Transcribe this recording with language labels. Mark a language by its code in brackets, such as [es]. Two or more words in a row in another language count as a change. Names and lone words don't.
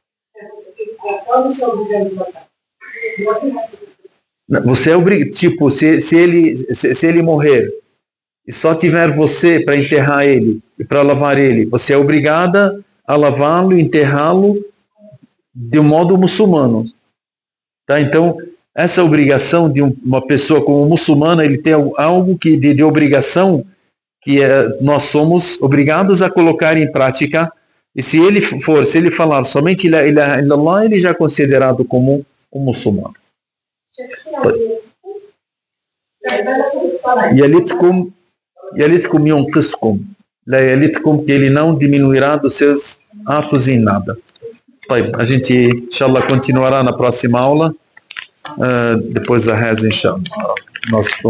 [pt] Você é obrigado, tipo, se ele morrer e só tiver você para enterrar ele e para lavar ele, você é obrigada a lavá-lo, enterrá-lo de um modo muçulmano. Tá? Então, essa obrigação de uma pessoa como muçulmana, ele tem algo de obrigação que nós somos obrigados a colocar em prática. E se ele falar somente [ar] لا إله إلا الله, [pt] ele já é considerado como um muçulmano. [ar] يلتكم ينقصكم لا يلتكم, [pt] que ele não diminuirá dos seus atos em nada. A gente, inshallah, continuará na próxima aula, depois da reza, inshallah.